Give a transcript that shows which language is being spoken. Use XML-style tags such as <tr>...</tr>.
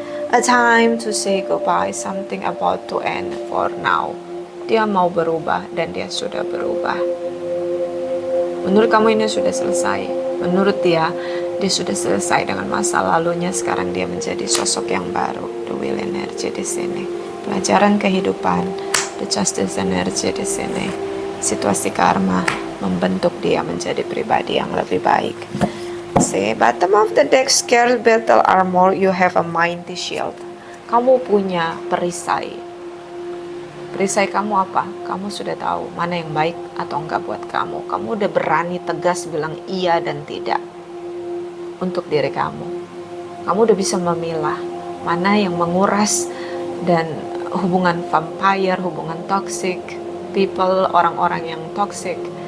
<en>A time to say goodbye, something about to end for now.</en> <id>Dia mau berubah dan dia sudah berubah. Menurut kamu ini sudah selesai. Menurut dia sudah selesai dengan masa lalunya. Sekarang dia menjadi sosok yang baru.</id> <en>The Wheel energy</en> <id>di sini. Pelajaran kehidupan,</id> <en>the justice energy</en> <id>di sini. Situasi karma membentuk dia menjadi pribadi yang lebih baik.</id> <en>See, bottom of the deck, scarce battle armor, you have a mighty shield.</en> <id>Kamu punya perisai. Perisai kamu apa? Kamu sudah tahu mana yang baik atau enggak buat kamu. Kamu udah berani tegas bilang iya dan tidak untuk diri kamu. Kamu udah bisa memilah mana yang menguras dan hubungan vampire, hubungan toxic, people, orang-orang yang toxic.</id>